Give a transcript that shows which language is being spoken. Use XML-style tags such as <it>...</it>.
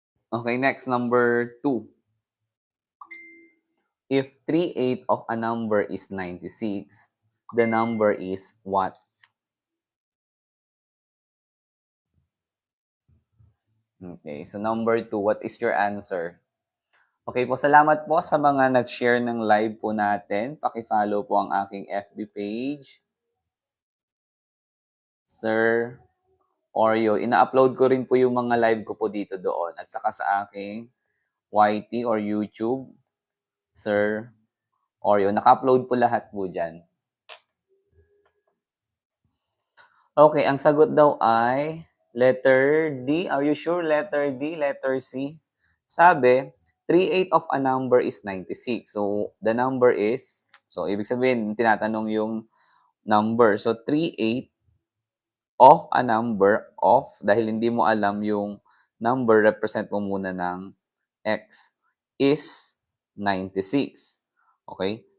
<en>Okay, next, number 2. If 3/8 of a number is 96, the number is what? Okay, so number 2, what is your answer?</en> <tl>Okay po, salamat po sa mga nag-share ng live po natin. Paki-follow po ang aking FB page, Sir Oreo. Ina-upload ko rin po yung mga live ko po dito doon. At saka sa aking YT or YouTube, Sir Oreo. Naka-upload po lahat po dyan. Okay, ang sagot daw ay letter D.</tl> <en>Are you sure? Letter D, letter C? Sabi, 3/8 of a number is 96. So, the number is</en> <tl>So, ibig sabihin, tinatanong yung number. So, 3/8 of a number of, dahil hindi mo alam yung number, represent mo muna ng x, is 96. Okay?</tl>